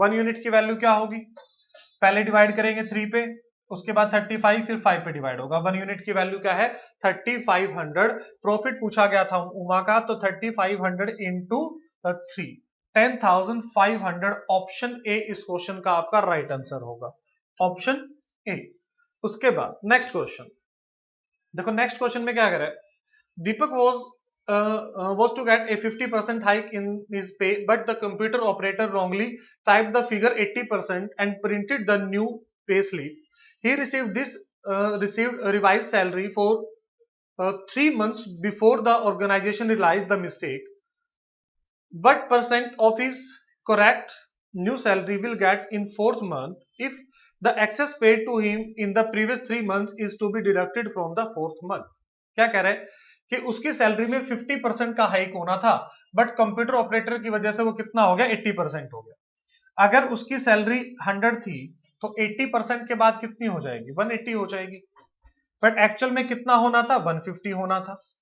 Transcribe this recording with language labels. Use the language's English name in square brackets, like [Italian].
[Hindi] 1 unit की value क्या होगी, पहले डिवाइड करेंगे 3 पे, उसके बाद 35 फिर 5 पे डिवाइड होगा। 1 यूनिट की वैल्यू क्या है 3500। प्रॉफिट पूछा गया था उमा का तो 3500 इंटू 3 10,500। ऑप्शन ए इस क्वेश्चन का आपका राइट आंसर होगा, ऑप्शन ए। उसके बाद नेक्स्ट क्वेश्चन देखो, नेक्स्ट क्वेश्चन में क्या कह रहा है, [English] Deepak was to get a 50% hike in his pay, but the computer operator wrongly typed the figure 80% and printed the new pay slip. He received a revised salary for 3 months before the organization realized the mistake. What percent of his correct new salary will get in 4th month if the excess paid to him in the previous 3 months is to be deducted from the 4th month? [Hindi] क्या कह रहे हैं कि उसकी salary में 50% का hike होना था, बट कंप्यूटर ऑपरेटर की वजह से वो कितना हो गया 80% हो गया। अगर उसकी सैलरी 100 थी तो 80% के बाद कितनी हो जाएगी 180 हो जाएगी, बट एक्चुअल में कितना होना था 150 होना था।